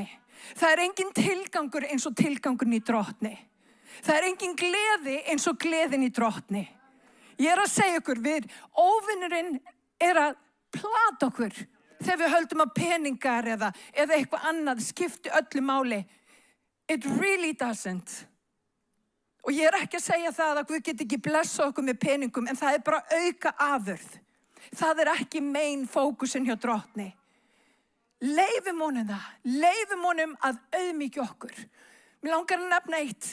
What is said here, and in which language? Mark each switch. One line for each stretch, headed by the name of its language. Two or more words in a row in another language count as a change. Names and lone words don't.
Icelandic: Það engin tilgangur eins og tilgangurinn í drottni. Það engin gleði eins og gleðin í drottni. Ég að segja ykkur, óvinnurinn að plata okkur þegar við höldum að peningar eða eitthvað annað skipti öllu máli.
English: It really doesn't.
Icelandic: Og ég ekki að segja það að Guð get ekki blessa okkur með peningum, en það bara auka afurð. Það ekki main fókusin hjá drottni. Leifum honum það. Leifum honum að auðmýkja okkur. Mér langar að nefna eitt.